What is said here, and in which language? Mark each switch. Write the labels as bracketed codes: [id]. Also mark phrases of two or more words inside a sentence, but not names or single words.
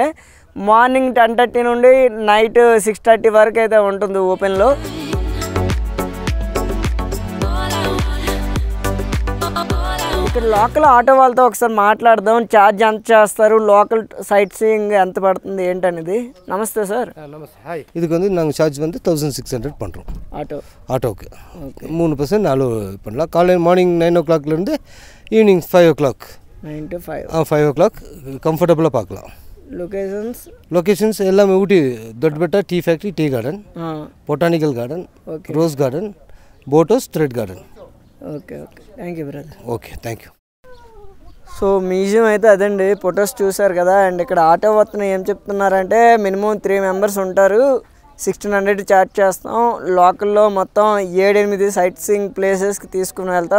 [te] మార్నింగ్ 10:30 నుండి నైట్ 6:30 వరకు అయితే ఉంటుంది ఓపెన్లో. ఇక్కడ లోకల్ ఆటో వాళ్ళతో ఒకసారి మాట్లాడదాం. ఛార్జ్ ఎంత చేస్తారు, [en] local sight seeing [te] ఎంత పడుతుంది ఏంటనేది. నమస్తే సార్. నమస్తే. హాయ్. [ta] இதுக்கு வந்து நாங்கள் சார்ஜ் வந்து 1600 பண்ணுறோம் ஆட்டோவுக்கு. 3% நாலு பண்ணலாம். காலையில் [en] morning 9 o'clock [ta] லேருந்து [en] evening 5 o'clock. 9 to 5. [ta] 5 o'clock கம்ஃபர்டபுளாக பார்க்கலாம். லொகேஷன்ஸ் எல்லாமே ஊட்டி தொட்பெட்டா டீ ஃபேக்ட்ரி, டீ கார்டன், பொட்டானிக்கல் கார்டன், ரோஸ் கார்டன், போட் ஹவுஸ், [te] థ్రెడ్ గార్డెన్. [en] Okay, thank you brother. Okay, thank you. [te] సో మ్యూజియం అయితే అదండి, ఫొటోస్ చూసారు కదా. అండ్ ఇక్కడ ఆటో వస్తున్న ఏం చెప్తున్నారంటే [en] minimum 3 members [te] ఉంటారు, 1600 ఛార్జ్ చేస్తాం. లోకల్లో మొత్తం 7-8 [en] sight seeing [te] ప్లేసెస్కి తీసుకుని వెళ్తాం.